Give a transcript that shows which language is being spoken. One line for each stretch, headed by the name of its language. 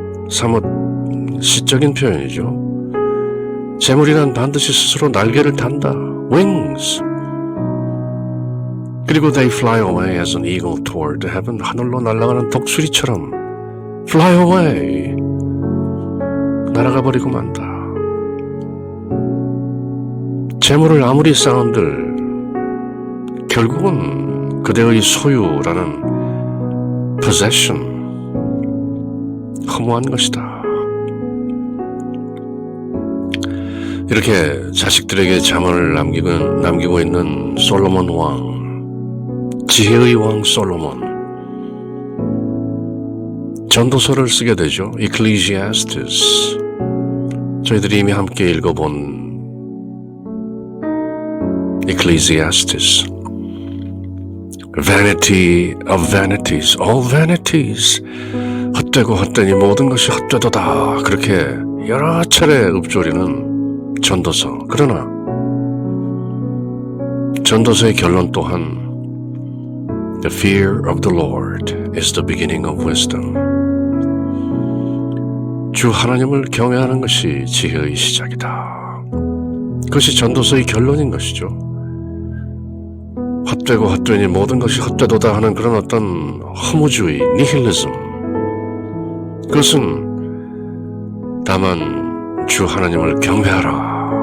Korean: 사뭇 시적인 표현이죠. 재물이란 반드시 스스로 날개를 단다.
English: wings. 그리고 they fly away as an eagle toward heaven.
Korean: 하늘로 날아가는 독수리처럼
English: fly away.
Korean: 날아가 버리고 만다. 재물을 아무리 쌓은들 결국은 그대의 소유라는 possession, 허무한 것이다. 이렇게 자식들에게 자문을 남기고 있는 솔로몬 왕, 지혜의 왕 솔로몬. 전도서를 쓰게 되죠. Ecclesiastes. 저희들이 이미 함께 읽어본 Ecclesiastes.
English: Vanity of vanities, all vanities.
Korean: 헛되고 헛되니 모든 것이 헛되도다. 그렇게 여러 차례 읊조리는 전도서. 그러나 전도서의 결론 또한
English: The fear of the Lord is the beginning of wisdom.
Korean: 주 하나님을 경외하는 것이 지혜의 시작이다. 그것이 전도서의 결론인 것이죠. 헛되고 헛되니 모든 것이 헛되도다 하는 그런 어떤 허무주의, 니힐리즘, 그것은 다만 주 하나님을 경배하라.